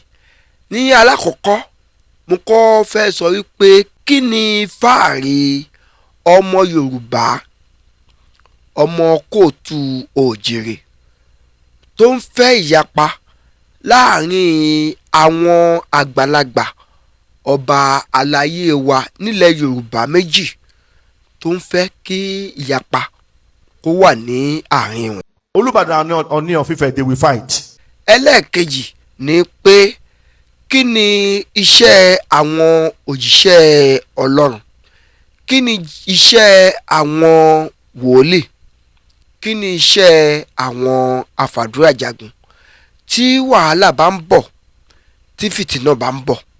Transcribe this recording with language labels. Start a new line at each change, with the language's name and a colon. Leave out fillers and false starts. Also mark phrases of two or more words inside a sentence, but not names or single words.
Yoruba: Ní alákọ̀ọ́kọ́ mo kọ́ fẹ́ sọ wípé kí ni fáàrí ọmọ Yorùbá ọmọ kóòtù òjìrè tó ń fẹ́ ìyapa láàrin àwọn àgbàlagbà ọba àlàyé wa nílẹ̀ Yorùbá méjì tó ń fẹ́ kí ìyapa kó wà ní àárín wọn.
English: Olubadan and Oni of Ife, they will fight.
Yoruba: Ẹlẹ́ẹ̀kejì ni pé kí ni iṣẹ́ àwọn òjíṣẹ́ Ọlọ́run, kí ni iṣẹ́ àwọn wòlíì, kí ni iṣẹ́ àwọn afàdúrà jagun tí wàhálà bá ń bọ̀ tí fìtínà bá ń bọ̀